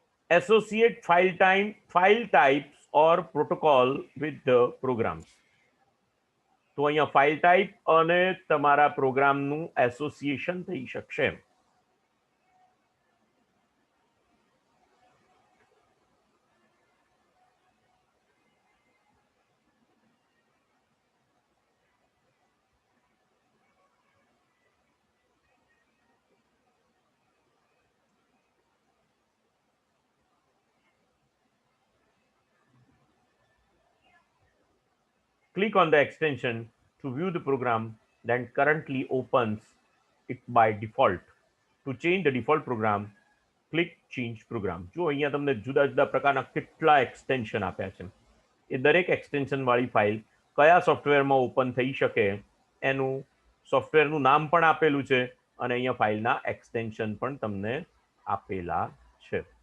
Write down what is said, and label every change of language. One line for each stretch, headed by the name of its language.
English: Associate file types or protocol with the programs.
Gujarati: તો અહીંયા file type અને તમારા પ્રોગ્રામનું એસોસિએશન થઈ શકશે.
English: Click on the extension to view the program that currently opens it by default. To change the default program, click change program.
Gujarati: જો અહીંયા તમને જુદા જુદા પ્રકારના કેટલા એક્સટેન્શન આપ્યા છે. એ દરેક એક્સટેન્શન વાળી ફાઇલ કયા સોફ્ટવેરમાં ઓપન થઈ શકે એનું સોફ્ટવેરનું નામ પણ આપેલું છે અને અહીંયા ફાઇલના એક્સટેન્શન પણ તમને આપેલા છે.